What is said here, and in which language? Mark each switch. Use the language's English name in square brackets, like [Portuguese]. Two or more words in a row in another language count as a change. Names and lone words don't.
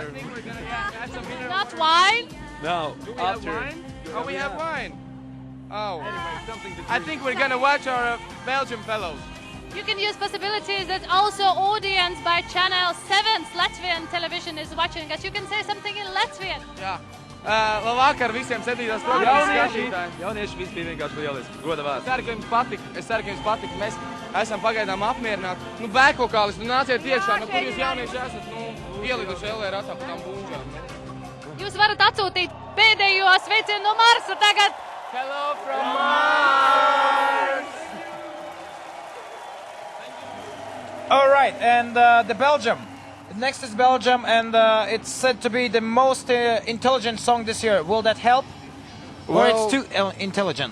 [English] I think we're gonna add some mineral. not wine. No. Do we have wine? Oh, we have wine. Oh. Anyway, something to drink. I think we're gonna watch our Belgian fellows. You can use possibilities that also audience by channel 7's Latvian television is watching us. You can say something in Latvian. [Latvian] Jā. Labvakar visiem 7. programmas skatītājiem. Jaunieši visi bija vienkārši lieliski. Goda vārds. Es ceru, ka jums patika. Mēs esam pagaidām apmierināti. Nu, bēkokālis, nāciet iekšā. Nu, kur jūs jaunieši esat? Nu, ieliduši LR atā pa tām būņģām. Jūs varat atsūtīt pēdējo sveicienu no Marsa tagad. [English] Hello from Mars! All right, and the Belgium. Next is Belgium, and it's said to be the most intelligent song this year. Will that help? Or it's too intelligent?